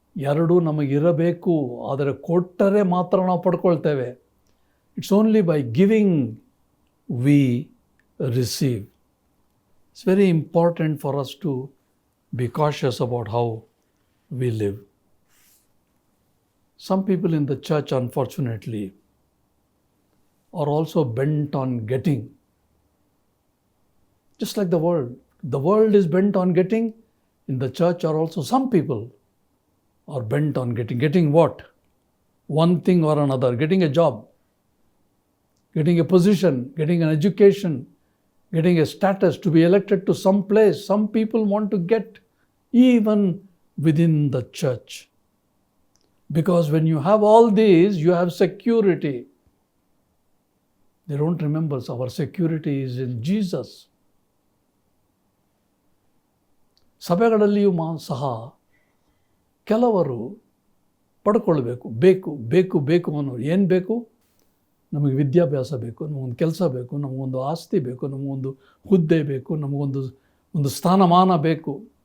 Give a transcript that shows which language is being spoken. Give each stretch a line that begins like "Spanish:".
Kannada: ಎರಡೂ ನಮಗಿರಬೇಕು. ಆದರೆ ಕೊಟ್ಟರೆ ಮಾತ್ರ ನಾವು ಪಡ್ಕೊಳ್ತೇವೆ.
English: It's only by giving we receive. It's very important for us to be cautious about how we live. Some people in the church, unfortunately, are also bent on getting. Just like the world. The world is bent on getting. In the church are also some people are bent on getting. Getting what? One thing or another. Getting a job, getting a position, getting an education, getting a status, to be elected to some place. Some people want to get even within the church. Because when you have all these, you have security. They don't remember our security is in Jesus.
Kannada: ಸಭೆಗಳಲ್ಲಿಯೂ ಸಹ ಕೆಲವರು ಪಡ್ಕೊಳ್ಬೇಕು, ಬೇಕು ಅನ್ನೋರು. ಏನು ಬೇಕು? ನಮಗೆ ವಿದ್ಯಾಭ್ಯಾಸ ಬೇಕು, ನಮಗೊಂದು ಕೆಲಸ ಬೇಕು, ನಮಗೊಂದು ಆಸ್ತಿ ಬೇಕು, ನಮಗೊಂದು ಹುದ್ದೆ ಬೇಕು, ನಮಗೊಂದು ಸ್ಥಾನಮಾನ ಬೇಕು.